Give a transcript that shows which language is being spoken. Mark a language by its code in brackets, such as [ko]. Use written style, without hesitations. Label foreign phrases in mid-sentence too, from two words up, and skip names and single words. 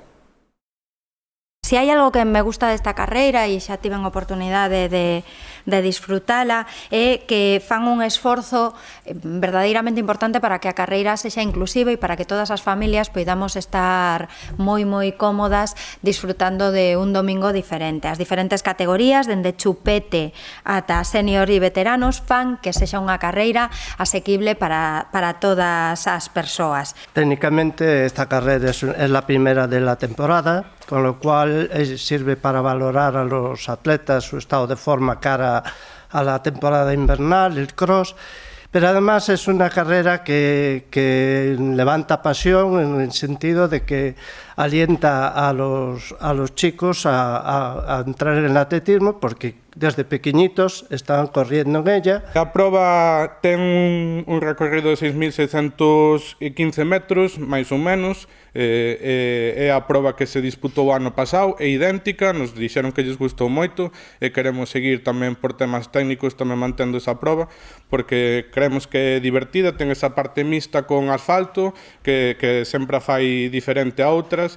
[gl] Si hai algo que me gusta desta carreira e xa tiven oportunidade de disfrutala é que fan un esforzo verdadeiramente importante para que a carreira sexa inclusiva e para que todas as familias poidamos estar moi cómodas disfrutando de un domingo diferente. As diferentes categorías, dende chupete ata senior e veteranos, fan que sexa unha carreira asequible para todas as persoas. [es] Técnicamente esta carrera es la primera de la temporada, con lo cual sirve para valorar a los atletas su estado de forma cara a la temporada invernal, el cross, pero además es una carrera que levanta pasión en el sentido de que alienta a los chicos a entrar en el atletismo porque desde pequeñitos estaban corriendo en ella. [gl] A proba ten un recorrido de 6.615 metros, máis ou menos, é a proba que se disputou o ano pasado, é idéntica, nos dixeron que lles gustou moito e queremos seguir tamén por temas técnicos tamén mantendo esa proba porque creemos que é divertida, ten esa parte mixta con asfalto que sempre a fai diferente a outras.